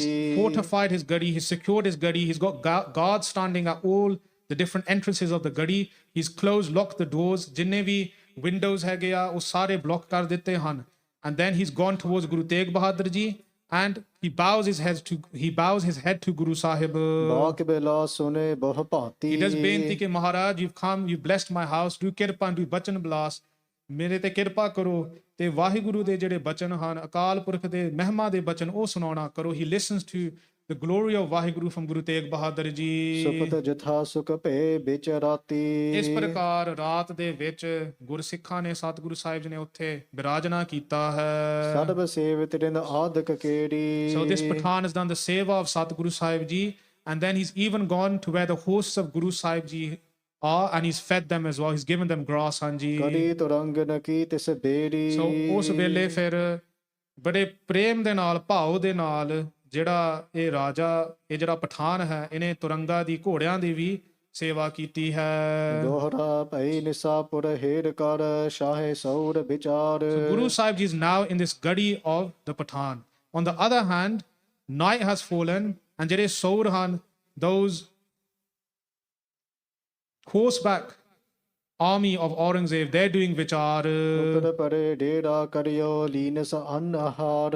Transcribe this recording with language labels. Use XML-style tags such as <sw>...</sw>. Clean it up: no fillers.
<en>he's fortified his gadi, he's secured his gadi, he's got guards standing at all the different entrances of the gadi. He's closed, locked the doors,</en> <pa>ਜਿੰਨੇ ਵੀ windows ਹੈਗੇ ਆ ਉਹ ਸਾਰੇ block ਕਰ ਦਿੱਤੇ ਹਨ.</pa> <en>And then he's gone towards Guru Tegh Bahadur ji, and he bows his head to Guru Sahib.</en> <pa>ਬਾਕ ਬੇਲਾ ਸੁਨੇ ਬਹੁ ਭਾਂਤੀ</pa> <en>He does benti ke Maharaj, you've come, you've blessed my house, do kirpa, do bachan blas,</en> <pa>ਮੇਰੇ ਤੇ ਕਿਰਪਾ ਕਰੋ ਤੇ ਵਾਹਿਗੁਰੂ ਦੇ ਜਿਹੜੇ ਬਚਨ ਹਨ, ਅਕਾਲ ਪੁਰਖ ਦੇ ਮਹਿਮਾ ਦੇ ਬਚਨ ਉਹ ਸੁਣਾਉਣਾ ਕਰੋ.</pa> <en>He listens to the glory of Vaheguru from Guru Tegh Bahadur ji.</en> <pa>ਸੁਪਤ ਜਥਾ ਸੁਖ ਭੇ ਵਿੱਚ ਰਾਤੀ ਇਸ ਪ੍ਰਕਾਰ ਰਾਤ ਦੇ ਵਿੱਚ ਗੁਰਸਿੱਖਾਂ ਨੇ ਸਤਿਗੁਰੂ ਸਾਹਿਬ ਜੀ ਨੇ ਉੱਥੇ ਬਿਰਾਜਨਾ ਕੀਤਾ ਹੈ. ਸਰਬ ਸੇਵਿਤ ਰਿੰਦ ਆਦਿਕ ਕੇੜੀ</pa> <en>So this Patan has done the seva of Satguru Sahib ji, and then he's even gone to where the hosts of Guru Sahib ji are, and he's fed them as well. He's given them grass, Hanji.</en> <pa>ਕਰੀ ਤੁਰੰਗਨ ਕੀ ਤਿਸ ਬੇੜੀ So ਉਸ ਵੇਲੇ ਫਿਰ ਬੜੇ ਪ੍ਰੇਮ ਦੇ ਨਾਲ, ਭਾਵ ਦੇ ਨਾਲ ਜਿਹੜਾ ਇਹ ਰਾਜਾ, ਇਹ ਜਿਹੜਾ ਪਠਾਨ ਹੈ, ਇਹਨੇ ਤੁਰੰਗਾ ਦੀ, ਘੋੜਿਆਂ ਦੀ ਵੀ ਸੇਵਾ ਕੀਤੀ ਹੈ. ਦੋਹਰਾ ਭਈ ਨਿਸਾਪੁਰ ਹੇਰ ਕਰ ਸ਼ਾਹੇ ਸੌਰ ਵਿਚਾਰ</pa> <en>So Guru Sahib ji is now in this gadi of the Patan. On the other hand, night has fallen, and</en> <pa>ਜਿਹੜੇ ਸੌਰ ਹਨ,</pa> <en>those horseback army of Orangzeb, they're doing vichar.</en> <pa>ਉਤਰ ਪਰੇ ਡੇਰਾ ਕਰਿਓ ਲੀਨਸ ਅੰਨ ਆਹਾਰ</pa>